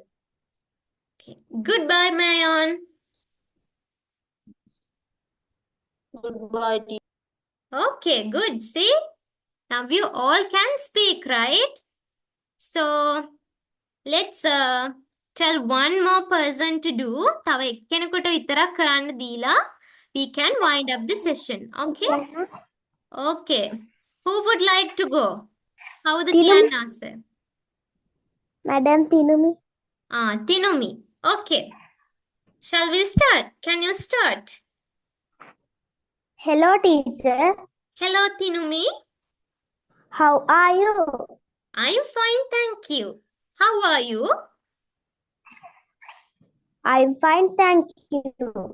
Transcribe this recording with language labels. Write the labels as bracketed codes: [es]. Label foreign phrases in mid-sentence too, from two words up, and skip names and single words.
[en] Okay. Goodbye, Mayon. Goodbye, teacher. Okay, good. See? Now you all can speak, right? So, let's tell one more person to do. [si] තව එක්කෙනෙකුට විතරක් කරන්න දීලා [en] we can wind up the session. Okay? Okay. Who would like to go? [si] කවුද කියන්න ආස? [en] Madam Tinumi. Tinumi. Okay. Shall we start? Can you start? Hello, teacher. Hello, Tinumi. How are you? I'm fine, thank you. How are you? I'm fine, thank you.